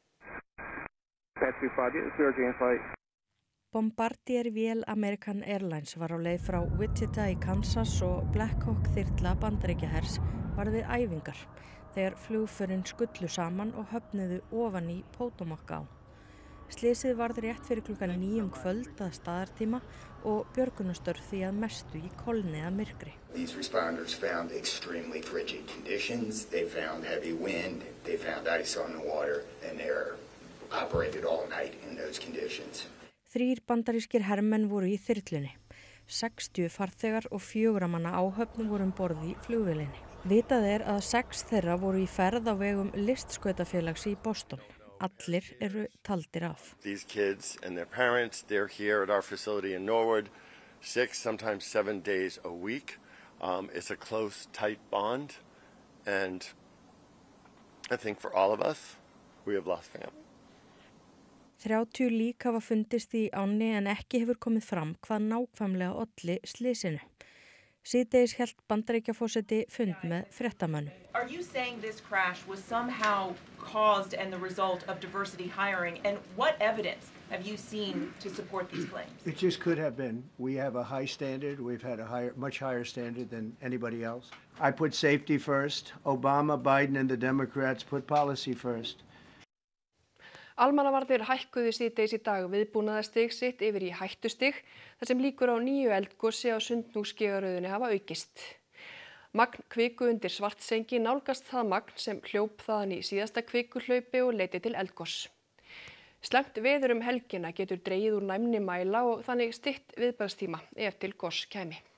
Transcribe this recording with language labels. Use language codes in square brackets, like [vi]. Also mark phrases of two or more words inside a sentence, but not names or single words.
[is] Bombardier-vél American Airlines var á leið frá Wichita í Kansas og Black Hawk þyrla Bandaríkjahers varð við æfingar þegar flugförin skullu saman og höfnuðu ofan í Potomac á. Slysið varð rétt fyrir klukkan 9 kvöld að staðartíma og björgunarstörf því að mestu í kolni að myrkri. [en] These responders found extremely frigid conditions. They found heavy wind. They found ice on the water and they're operated all night in those conditions. [is] 3 bandarískir hermenn voru í þyrlunni. 60 farþegar og 4 manna áhöfn voru borð í flugvélinni. Vitað er að 6 þeirra voru í ferð á vegum listskautafélags í Boston. Allir eru taldir af. [en] These kids and their parents, they're here at our facility in Norwood 6, sometimes 7 days a week. It's a close, tight bond. And I think for all of us, we have lost family. [is] 30 lík hafa fundist í ánni en ekki hefur komið fram hvað nákvæmlega olli slysinu. Síðdegis hélt Bandaríkjaforseti fund með fréttamönnum. [en] Are you saying this crash was somehow caused and the result of diversity hiring? And what evidence have you seen to support these claims? It just could have been. We have a high standard. We've had a much higher standard than anybody else. I put safety first. Obama, Biden, and the Democrats put policy first. [is] Almannavarnir hækkuðu síðdegis í dag viðbúnaðarstig sitt yfir í hættustig þar sem líkur á 9 eldgosi á Sundhnúksgígaröðinni hafa aukist. Magn kviku undir Svartsengi nálgast það magn sem hljóp þaðan í síðasta kvikuhlaupi og leiddi til eldgoss. Slæmt veður helgina getur dregið úr næmni mæla og þannig stytt viðbragðstíma ef til goss kæmi.